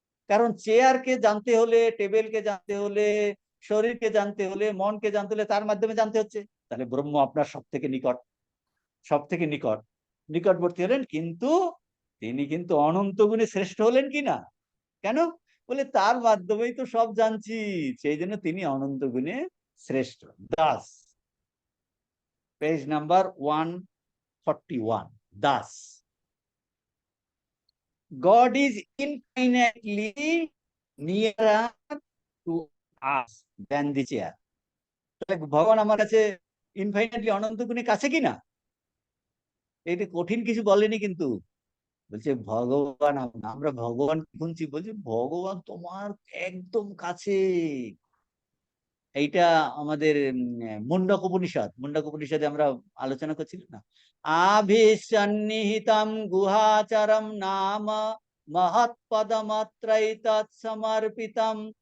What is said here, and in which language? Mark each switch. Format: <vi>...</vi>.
<bn>কারণ চেয়ারকে জানতে হলে, টেবিলকে জানতে হলে, শরীরকে জানতে হলে, মনকে জানতে হলে তার মাধ্যমে জানতে হচ্ছে। তাহলে ব্রহ্ম আপনার সব থেকে নিকট, সব থেকে নিকট, নিকটবর্তী হলেন, কিন্তু তিনি কিন্তু অনন্ত গুণে শ্রেষ্ঠ হলেন কিনা? কেন? বলে তার মাধ্যমেই তো সব জানছি, সেই জন্য তিনি অনন্ত গুণে শ্রেষ্ঠ।</bn> <en>Das, page number 141, Das God is infinitely nearer to us than the chair.</en> <bn>তাহলে ভগবান আমার কাছে ইনফাইনাইটলি অনন্ত গুণে কাছে কিনা? এটা কঠিন কিছু বলেনি কিন্তু, বলছে ভগবান, আমরা ভগবান শুনছি, বলছে ভগবান তোমার একদম কাছে। এইটা আমাদের মুন্ডক উপনিষদ, মুন্ডক উপনিষদে আমরা আলোচনা করছিলাম না,</bn> <sa>আভিসন্নিহিতম গুহাচরম নাম মহৎপদমাত্রাই তৎসমর্পিতম।</sa>